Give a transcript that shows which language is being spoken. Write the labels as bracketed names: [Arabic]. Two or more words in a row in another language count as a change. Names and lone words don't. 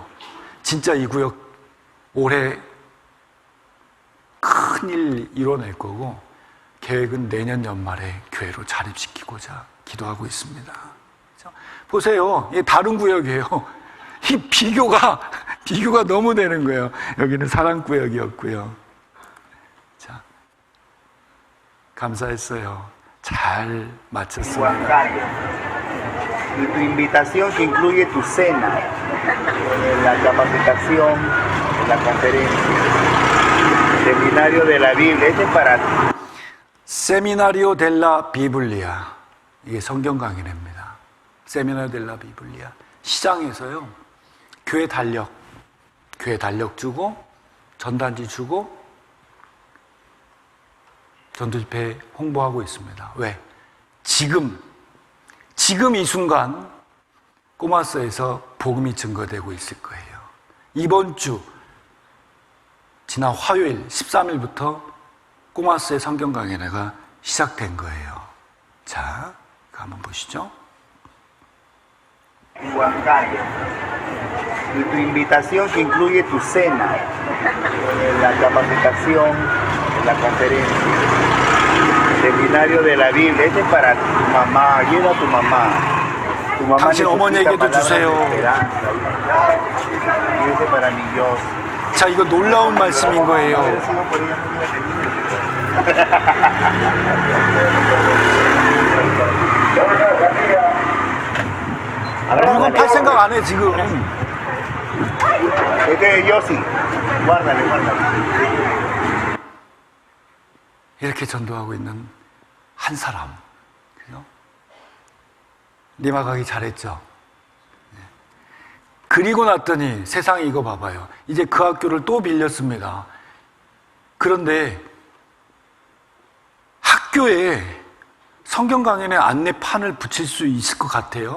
[Korean] 진짜 이 구역 올해 큰일 이뤄낼 거고, 계획은 내년 연말에 교회로 자립시키고자 기도하고 있습니다. 그죠? 보세요. 이게 다른 구역이에요. 이 비교가 너무 되는 거예요. 여기는 사랑구역이었고요. 자, 감사했어요. 잘 마쳤습니다. [Spanish] Y tu invitación que incluye tu cena, la capacitación, la conferencia, seminario de la Biblia, este es para ti. seminario de la Biblia, [Korean] 이게 성경 강의입니다. [Spanish] seminario de la Biblia. [Korean] 시장에서요, 교회 달력 주고, 전단지 주고, 전도집회 홍보하고 있습니다. 왜? 지금 이 순간 꼬마스에서 복음이 증거되고 있을 거예요. 이번 주 지난 화요일 13일부터 꼬마스의 성경 강연회가 시작된 거예요. 자, 한번 보시죠. [Spanish] Huancayo. Y tu invitación que incluye tu cena, la capacitación, la conferencia, seminario de la Biblia, este es para tu mamá, ayuda a tu mamá. Tu mamá [Korean] 당신 어머니에게도 [Spanish] necesita palabras [Korean] 주세요. [Spanish] de esperanza. Y este para mi Dios. [Korean] 자, 이거 놀라운 말씀인 거예요. [Spanish] Haber sido por ella no hubiera tenido. [Korean] 물건 팔 생각 안 해, 지금. [Spanish] Este es Yossi. Guárdale. [Korean] 이렇게 전도하고 있는 한 사람. 그죠? 리마 가기 잘했죠? 네. 그리고 났더니 세상에 이거 봐봐요. 이제 그 학교를 또 빌렸습니다. 그런데 학교에 성경 강연의 안내판을 붙일 수 있을 것 같아요?